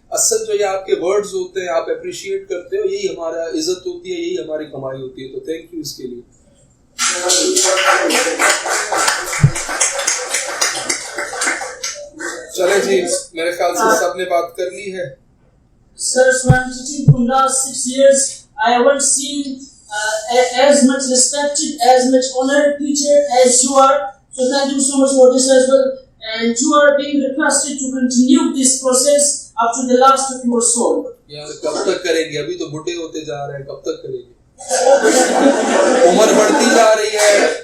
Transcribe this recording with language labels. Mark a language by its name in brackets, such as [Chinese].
[Hindi] असल जो ये आपके वर्ड्स होते हैं, आप अप्रिशिएट करते हो, यही हमारा इज्जत होती है, यही हमारी कमाई होती है। तो थैंक यू इसके लिए। चले जी, मेरे ख्याल से सबने बात कर ली है। [English] Sir, so I'm teaching from last 6 years. I haven't seen as much respected, as much honored teacher as you are. So thank you so much for this as well. And you are being requested to continue this process up to the last of your soul. [Hindi] यार कब तक करेंगे? अभी तो बुढ़े होते जा रहे हैं, कब तक करेंगे? उम्र बढ़ती जा रही है।